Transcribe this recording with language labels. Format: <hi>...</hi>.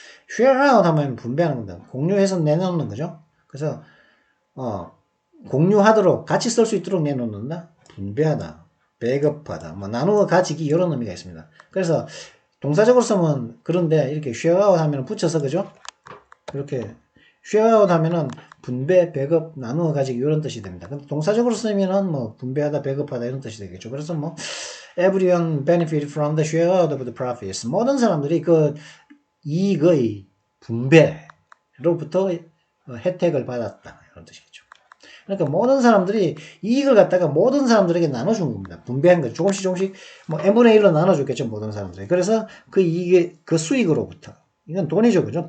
<ko>share out 하면 분배하는 겁니다. 공유해서 내놓는 거죠. 그래서 공유하도록 같이 쓸 수 있도록 내놓는다. 분배하다. 배급하다. 나누어 가지기 이런 의미가 있습니다. 그래서 동사적으로 쓰면 그런데 이렇게 share out 하면 붙여서 그죠? 이렇게 share out 하면은 분배, 배급, 나누어 가지기 이런 뜻이 됩니다. 근데 동사적으로 쓰면은 분배하다, 배급하다 이런 뜻이 되겠죠. 그래서</ko> <en>everyone benefit from the share out of the profits.</en> <ko>모든 사람들이 그 이익의 분배로부터 혜택을 받았다. 이런 뜻이겠죠. 그러니까 모든 사람들이 이익을 갖다가 모든 사람들에게 나눠준 겁니다. 분배한 거 조금씩 n분의 1로 나눠줬겠죠. 모든 사람들이. 그래서 그 이익의 그 수익으로부터 이건 돈이죠. 그죠?</ko>